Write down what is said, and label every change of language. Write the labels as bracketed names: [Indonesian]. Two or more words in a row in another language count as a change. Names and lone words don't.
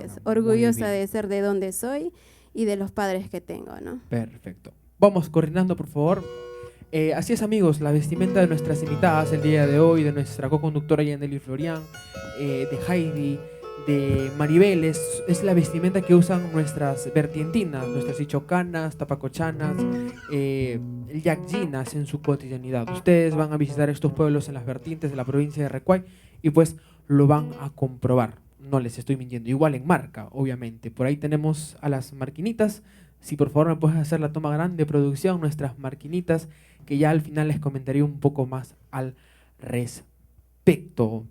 [Spanish] es, orgullosa de ser de donde soy y de los padres que tengo, ¿no? Perfecto. Vamos coordinando, por favor. Así es, amigos, la vestimenta de nuestras invitadas el día de hoy, de nuestra co-conductora Yaneli Florian, de Heidi, de Maribel, es la vestimenta que usan nuestras vertientinas, nuestras ichocanas, tapacochanas, yacyinas en su cotidianidad. Ustedes van a visitar estos pueblos en las vertientes de la provincia de Recuay y pues lo van a comprobar. No les estoy mintiendo. Igual en marca, obviamente. Por ahí tenemos a las marquinitas. Si por favor me puedes hacer la toma grande de producción, nuestras marquinitas, que ya al final les comentaré un poco más al respecto.